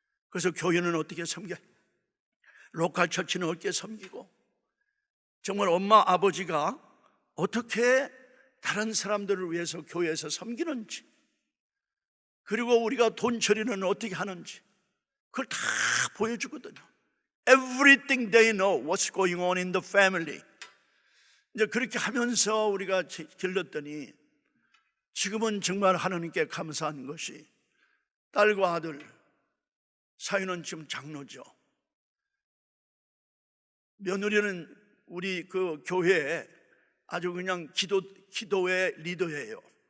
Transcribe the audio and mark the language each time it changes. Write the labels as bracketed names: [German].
[Korean] 그래서 교회는 어떻게 섬겨, 로컬 처치는 어떻게 섬기고, 정말 엄마 아버지가 어떻게 다른 사람들을 위해서 교회에서 섬기는지, 그리고 우리가 돈 처리는 어떻게 하는지 그걸 다 보여주거든요. [English] Everything they know what's going on in the family. [Korean] 이제 그렇게 하면서 우리가 길렀더니 지금은 정말 하나님께 감사한 것이 딸과 아들 사위는 지금 장로죠. 며느리는 우리 그 교회에 아주 그냥 기도의 리더예요.